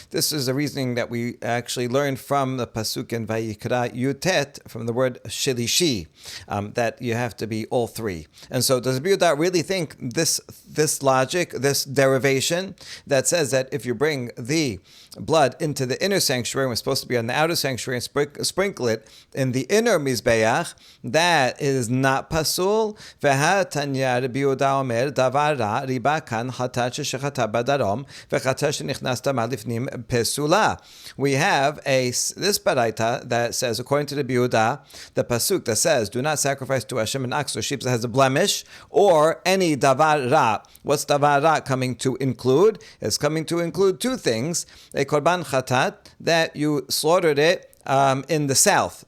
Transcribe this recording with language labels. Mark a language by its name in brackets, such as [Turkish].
[English] This is a reasoning that we actually learned from the pasuk in Vayikra Yutet, from the word shilishi, that you have to be all three. And so does Rabbi Yehuda really think this logic, this derivation that says that if you bring the blood into the inner sanctuary, we're supposed to be on the outer sanctuary, and sprinkle it in the inner mizbeach, that is not pasul? [Hebrew] והתניא רבי יהודה אומר דבר רע ריבה כאן חטאת ששחטה בדרום וחטאת שנכנסת מהלפנים פסולה. [English] We have this baraita that says, according to the Rabbi Yehuda, the pasuk that says, do not sacrifice to Hashem an ox or sheep that has a blemish, or any davar ra. What's davar ra coming to include? It's coming to include two things: a korban chatat, that you slaughtered it in the south.